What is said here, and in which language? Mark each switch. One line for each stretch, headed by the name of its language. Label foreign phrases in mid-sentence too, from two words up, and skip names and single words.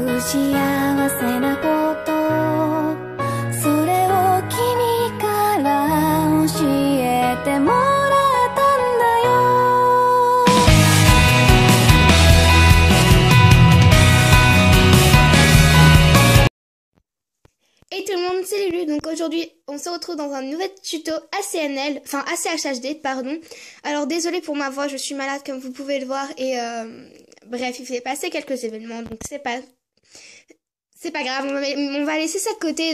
Japanese: 幸せなこと、それを君から教えてもらったんだよ。
French: Hey tout le monde, c'est Lulu. Donc aujourd'hui, on se retrouve dans un nouvel tuto ACNL, enfin ACHHD, pardon. Alors désolée pour ma voix, je suis malade comme vous pouvez le voir et bref, il s'est passé quelques événements, donc c'est pas grave, on va laisser ça de côté.